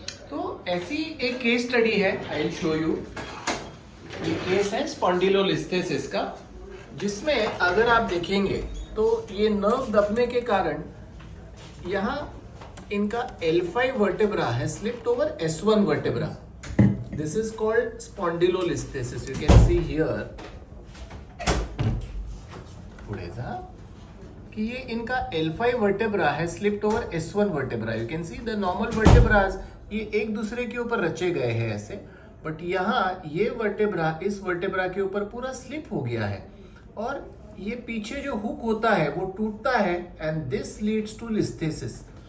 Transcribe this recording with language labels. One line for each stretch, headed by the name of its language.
Hindi: तो ऐसी एक केस स्टडी है,
English: I will show you.
Hindi: ये केस है स्पॉन्डिलोलिस्थेसिस का, जिसमें अगर आप देखेंगे तो ये नर्व दबने के कारण यहाँ इनका L5 वर्टेब्रा है slipped over S1 vertebra.
English: This is called spondylolisthesis. You can see here.
Hindi: पुढे जा कि ये इनका L5 वर्टेब्रा है slipped over S1 vertebra.
English: You can see the normal vertebras
Hindi: ये एक दूसरे के ऊपर रचे गए हैं ऐसे, बट यहाँ ये वर्टेब्रा इस वर्टेब्रा के ऊपर पूरा स्लिप हो गया है और ये पीछे जो हुक होता है वो टूटता है
English: And this leads to listhesis.